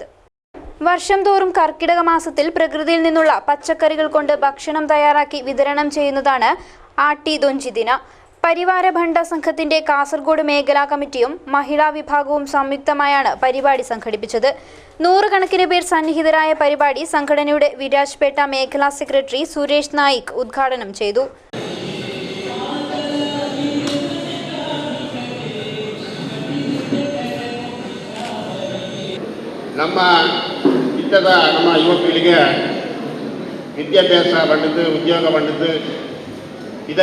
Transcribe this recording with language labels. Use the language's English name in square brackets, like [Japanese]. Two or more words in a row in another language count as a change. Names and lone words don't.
[Malayalam] വർഷം തോറും കർക്കിടക മാസത്തിൽ പ്രകൃതിയിൽ നിന്നുള്ള പച്ചക്കറികൾ കൊണ്ട് ഭക്ഷണം തയ്യാറാക്കി വിതരണം ചെയ്യുന്നതാണ് ആട്ടി ദൊഞ്ചി ദിന. പരിവാര ഭണ്ഡ സംഘത്തിന്റെ കാസർഗോഡ് മേഖലാ കമ്മിറ്റിയും മഹിളാ വിഭാഗവും സംയുക്തമായാണ് പരിപാടി സംഘടിപ്പിച്ചത്. 100 കണക്കിന് പേർ സന്നിഹിതരായ പരിപാടി സംഘടനയുടെ വിരാജ്പേട്ട മേഖലാ സെക്രട്ടറി സുരേഷ് നായിക് ഉദ്ഘാടനം ചെയ്തു. [Tulu] ನಮ್ಮ ಯುವ ಪೀಳಿಗೆ ವಿದ್ಯಾಭ್ಯಾಸ ಪಂಡಿದ್ದು ಉದ್ಯೋಗ ಪಂಡಿದ್ದು ಇದೇ